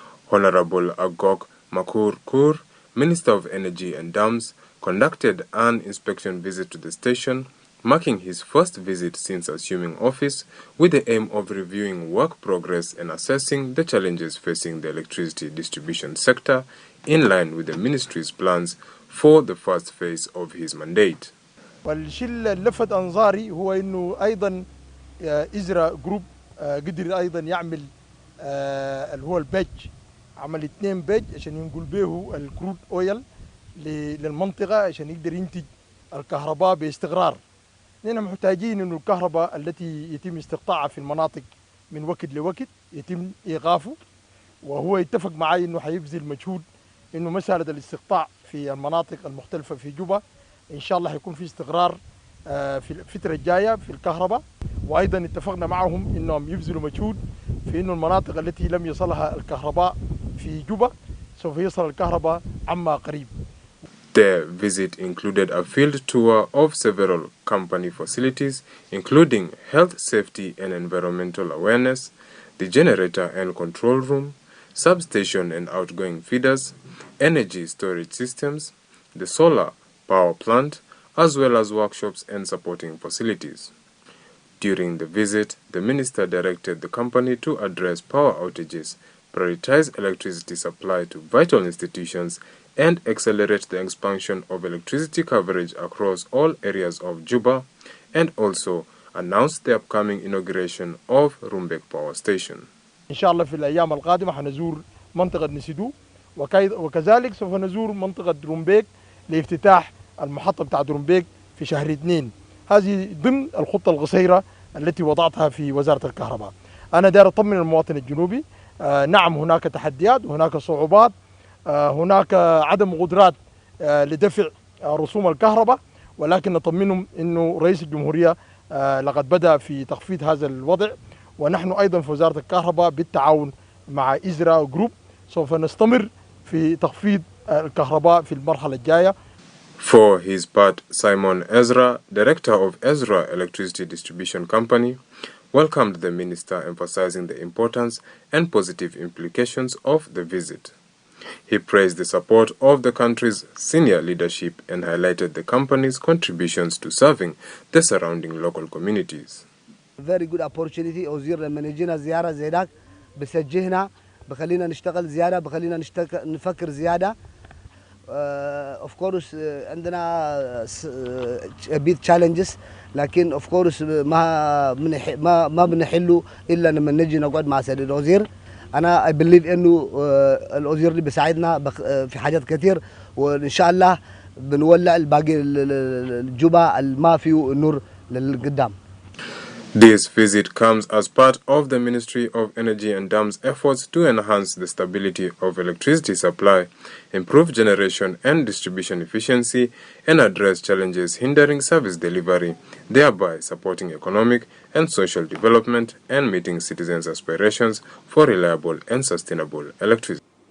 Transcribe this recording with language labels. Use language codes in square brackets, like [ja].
[en] Honorable Agok Makur, Minister of Energy and Dams, conducted an inspection visit to the station, marking his first visit since assuming office, with the aim of reviewing work progress and assessing the challenges facing the electricity distribution sector in line with the ministry's plans for the first phase of his mandate. [ar] والشيء اللي لفت أنظاري هو إنه أيضا إزرا جروب قدر أيضا يعمل اللي هو البيج، عمل 2 بيج عشان ينقل به الكرود أويل للمنطقة عشان يقدر ينتج الكهرباء باستقرار. نحن محتاجين إنه الكهرباء التي يتم استقطاعها في المناطق من وقت لوقت يتم إيقافه، وهو يتفق معي إنه حيبذل مجهود إنه مسألة الاستقطاع في المناطق المختلفة في جوبا إن شاء الله حيكون في استقرار في الفترة الجاية في الكهرباء. وأيضا اتفقنا معهم إنهم يبذلوا مجهود في إنه المناطق التي لم يصلها الكهرباء في جوبا سوف يصل الكهرباء عما قريب. [en] The visit included a field tour of several company facilities, including health, safety and environmental awareness, the generator and control room, substation and outgoing feeders, energy storage systems, the solar power plant, as well as workshops and supporting facilities. During the visit, the minister directed the company to address power outages, prioritize electricity supply to vital institutions, and accelerate the expansion of electricity coverage across all areas of Juba, and also announced the upcoming inauguration of Rumbek Power Station. [ar] إن شاء الله في الأيام القادمة حنزور منطقة نسيدو، وكذلك سوف نزور منطقة رومبيك لافتتاح المحطة بتاعت رومبيك في شهر 2. هذه ضمن الخطة القصيرة التي وضعتها في وزارة الكهرباء. أنا داير أطمن المواطن الجنوبي، نعم هناك تحديات وهناك صعوبات، هناك عدم قدرات لدفع رسوم الكهرباء، ولكن نطمنهم إنه رئيس الجمهورية لقد بدأ في تخفيض هذا الوضع، ونحن أيضا في وزارة الكهرباء بالتعاون مع إزرا جروب سوف نستمر في تخفيض الكهرباء في المرحلة الجاية. [en] For his part, Simon Ezra, director of Ezra Electricity Distribution Company, welcomed the minister, emphasizing the importance and positive implications of the visit. He praised the support of the country's senior leadership and highlighted the company's contributions to serving the surrounding local communities. Very good opportunity. [ar] وزير لما نجينا زيارة زي ذاك بسجهنا، بخلينا نشتغل زيادة، بخلينا نفكر زيادة. [en] Of course [ar] عندنا [en] a bit challenges، [ar] لكن [en] of course [ar] ما بنحله إلا لما نجي نقعد مع سيد الوزير. أنا [en] I believe [ar] إنه الوزير اللي بيساعدنا في حاجات كثير، وإن شاء الله بنولع الباقي الجوبا ما فيه نور للقدام. [en] This visit comes as part of the Ministry of Energy and Dams efforts to enhance the stability of electricity supply, improve generation and distribution efficiency, and address challenges hindering service delivery, thereby supporting economic and social development and meeting citizens' aspirations for reliable and sustainable electricity.